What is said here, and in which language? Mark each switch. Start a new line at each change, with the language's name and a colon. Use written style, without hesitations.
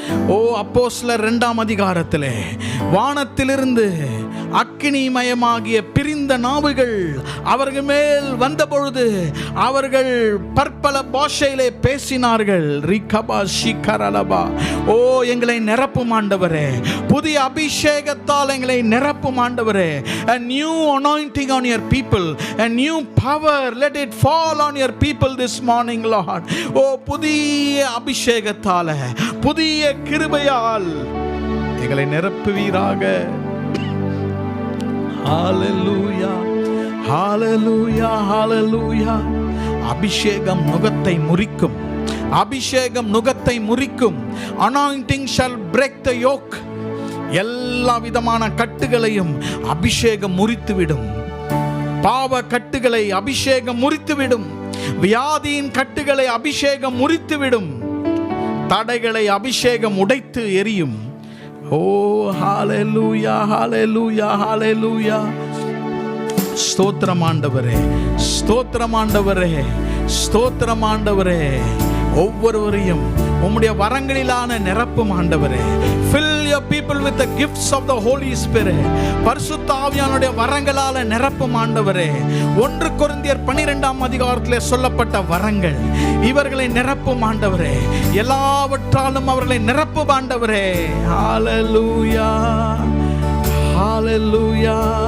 Tamil: ஓ, அப்போஸ்தலர் 2ஆம் அதிகாரத்திலே வானத்திலிருந்து அக்கினிமயமாகிய பிரிந்த நாவுகள் அவர்கள் மேல் வந்த பொழுது அவர்கள் பற்பல பாஷையிலே பேசினார்கள். ரிகபா ஷிகரலபா. ஓ, எங்களை நிரப்பும் ஆண்டவரே, புதிய அபிஷேகத்தால் எங்களை நிரப்பும் ஆண்டவரே.
English: A new anointing on your people, a new power, let it fall on your people this morning, Lord.
Tamil: ஓ, புதிய அபிஷேகத்தால், புதிய கிருபையால் எங்களை நிரப்புவீராக. ஹalleluya, ஹalleluya, ஹalleluya. அபிஷேகம் நுகத்தை முறிக்கும். அபிஷேகம் நுகத்தை முறிக்கும்.
English: Anointing shall break the yoke.
Tamil: எல்லா விதமான கட்டுகளையும் அபிஷேகம் முறித்துவிடும். பாவ கட்டுகளை அபிஷேகம் முறித்துவிடும். வியாதியின் கட்டுகளை அபிஷேகம் முறித்துவிடும். தடைகளை அபிஷேகம் உடைத்து எரியும். ஓ, ஹalleluya, ஹalleluya, ஹalleluya. ஸ்தோத்திரம் ஆண்டவரே, ஸ்தோத்திரம் ஆண்டவரே, ஸ்தோத்திரம் ஆண்டவரே. ஒவ்வொருவரையும் உம்முடைய வரங்களிலான நிரப்பும் ஆண்டவரே.
English: Fill your people with the gifts of the Holy Spirit.
Tamil: பரிசுத்த ஆவியானுடைய வரங்களால நிரப்பும் ஆண்டவரே. 1 கொரிந்தியர் 12ஆம் அதிகாரத்திலே சொல்லப்பட்ட வரங்கள் இவர்களை நிரப்பும் ஆண்டவரே. எல்லாவற்றாலும் அவர்களை நிரப்பும் ஆண்டவரே. ஹalleluya, ஹalleluya.